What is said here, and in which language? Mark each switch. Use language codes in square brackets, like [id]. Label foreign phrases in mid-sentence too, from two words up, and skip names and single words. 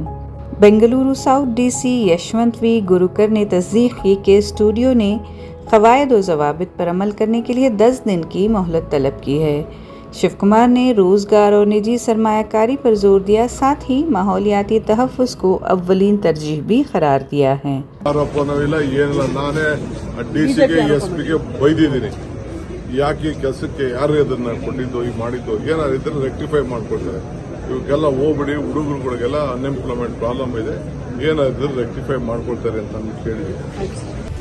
[ur] بنگلورو ساؤتھ DC یشونت وی گروکر نے تصدیق کی کہ اسٹوڈیو نے قواعد و ضوابط پر عمل کرنے کے لیے 10 دن کی مہلت طلب کی ہے. شیو کمار نے روزگار اور نجی سرمایہ کاری پر زور دیا، ساتھ ہی ماحولیاتی تحفظ کو اولین ترجیح بھی قرار دیا ہے. [kn] नाने DCಗೆ SPಗೆ ಬೈದಿದ್ದೀನಿ, ಯಾಕೆ ಕೆಲಸಕ್ಕೆ ಯಾರು ಅದನ್ನ ಕೊಟ್ಟಿದ್ದು ಈ ಮಾಡಿದ್ದು ಏನಾದ್ರು ಇದ್ರೆ ರೆಕ್ಟಿಫೈ ಮಾಡ್ಕೊಳ್ತಾರೆ. ಇವಕ್ಕೆಲ್ಲ ಹೋಗ್ಬಿಡಿ, ಹುಡುಗರುಗಳಿಗೆಲ್ಲ [en] unemployment problem [kn] ಇದೆ, ಏನಾದ್ರು ರೆಕ್ಟಿಫೈ ಮಾಡ್ಕೊಳ್ತಾರೆ ಅಂತ ಕೇಳಿದ್ವಿ.